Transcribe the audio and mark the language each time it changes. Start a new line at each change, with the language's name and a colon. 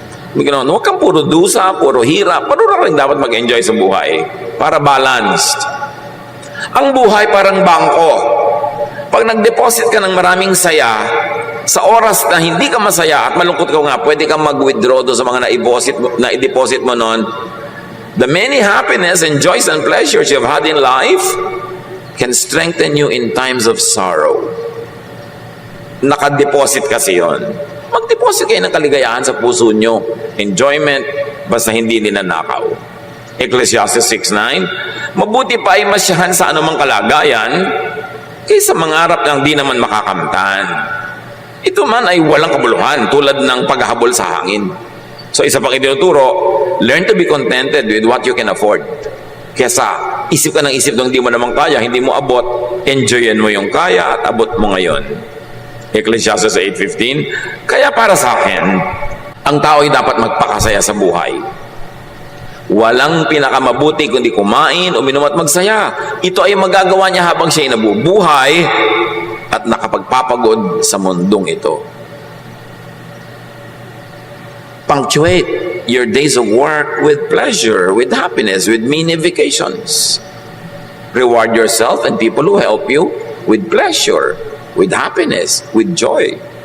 Filipino: Huwag kang puro dusa, puro hirap. Puro rin dapat mag-enjoy sa buhay para balanced. Ang buhay parang bangko. Pag nag-deposit ka ng maraming saya, sa oras na hindi ka masaya at malungkot ka nga, pwede kang mag-withdraw doon sa mga na-deposit mo noon.
English: The many happiness and joys and pleasures you've had in life can strengthen you in times of sorrow.
Filipino: Naka-deposit kasi yon. Mag-deposit kayo ng kaligayahan sa puso nyo. Enjoyment, basta hindi ninanakaw. Ecclesiastes 6:9, mabuti pa ay masyahan sa anumang kalagayan kaysa mangarap ng di naman makakamtan. Ito man ay walang kabuluhan tulad ng paghahabol sa hangin.
English: So
Filipino: isa pang itinuturo,
English: learn to be contented with what you can afford.
Filipino: Kesa isip ka ng isip ng di mo naman kaya, hindi mo abot, enjoyin mo yung kaya at abot mo ngayon. Ecclesiastes 8:15, kaya para sa akin, ang tao ay dapat magpakasaya sa buhay. Walang pinakamabuti kundi kumain, uminom at magsaya. Ito ay magagawa niya habang siya ay nabubuhay at nakapagpapagod sa mundong ito.
English: Punctuate your days of work with pleasure, with happiness, with mini vacations. Reward yourself and people who help you with pleasure, with happiness, with joy.